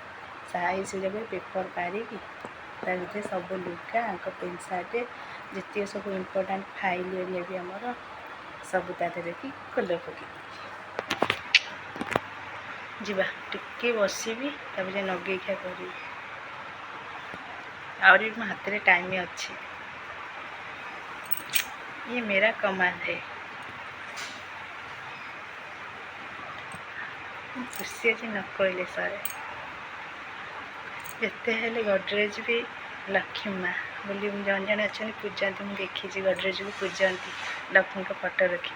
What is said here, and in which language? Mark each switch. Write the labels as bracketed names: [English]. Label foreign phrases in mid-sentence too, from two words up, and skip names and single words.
[Odia] ସାଇଜ୍ ଯାକ ପେପର୍ ପାରିକି ତା ଭିତରେ ସବୁ ଲୁଗା, [English] pant shirt, [Odia] ଯେତିକି ସବୁ [English] important file area [Odia] ବି ଆମର ସବୁ ତା ଦେହରେ କି କଲର୍ ପକାଇ ଯିବା। ଟିକେ ବସିବି, ତାପରେ ନଗେଇଖିଆ କରିବି। ଆହୁରି ମୋ ହାତରେ ଟାଇମ୍ ଅଛି। [Hindi] ये मेरा कमाल है। [Odia] ଖୁସି ଅଛି ନ କହିଲେ ସରେ। ଯେତେ ହେଲେ ଗଡରେଜ୍ ବି ଲକ୍ଷ୍ମୀ ମା ବୋଲି ଜଣେ ଅଛନ୍ତି ପୂଜନ୍ତି। ମୁଁ ଦେଖିଛି ଗଡରେଜ୍କୁ ପୂଜନ୍ତି ଲକ୍ଷ୍ମୀଙ୍କ ଫଟୋ ରଖି।